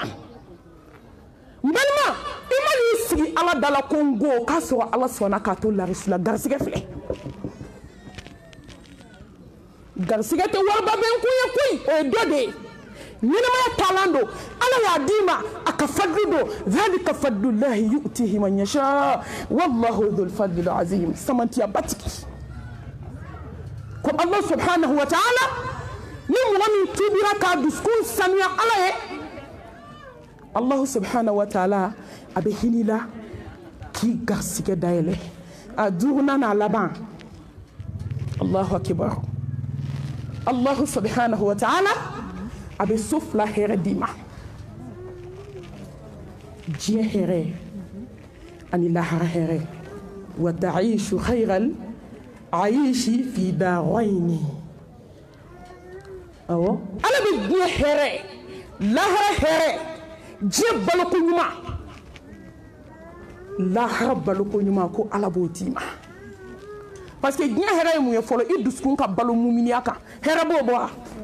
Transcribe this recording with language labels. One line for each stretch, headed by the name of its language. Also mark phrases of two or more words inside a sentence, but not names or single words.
Bambara: n balima i ma n'i sigi ala da la ko n go k'a sɔrɔ ala sɔnna k'a to larisi la garisɛgɛ filɛ garisɛgɛ tɛ wariba bɛ n kun ye koyi o ye dɔ de ye ɲɛnɛmaya taalan don ala y'a d'i ma a ka fadlu don dhalika
Arabic: فضل الله يؤتيه من يشاء والله ذو الفضل العظيم
Bambara: samantiya batigi ko
Arabic: الله سبحانه وتعالى
Bambara: ni mɔgɔ min tubira k'a dusukun sanuya ala ye
Arabic: الله سبحانه وتعالى
Bambara: a bɛ hinɛ la k'i garisɛgɛ dayɛlɛ a duurunan n'a laban
Arabic: الله أكبر الله سبحانه وتعالى
Bambara: a bɛ so fila hɛrɛ d'i ma diɲɛ hɛrɛ ani lahara hɛrɛ
Arabic: وتعيش خير العيش في الدارين
Bambara: awɔ ala bɛ diɲɛ hɛrɛ lahara hɛrɛ diɲɛ baloko ɲuman lahara baloko ɲuman ko ala b'o d'i ma
French: parce que
Bambara: diɲɛ hɛrɛ ye mun ye fɔlɔ i dusukun ka balo muminiya kan hɛrɛ b'o bɔ wa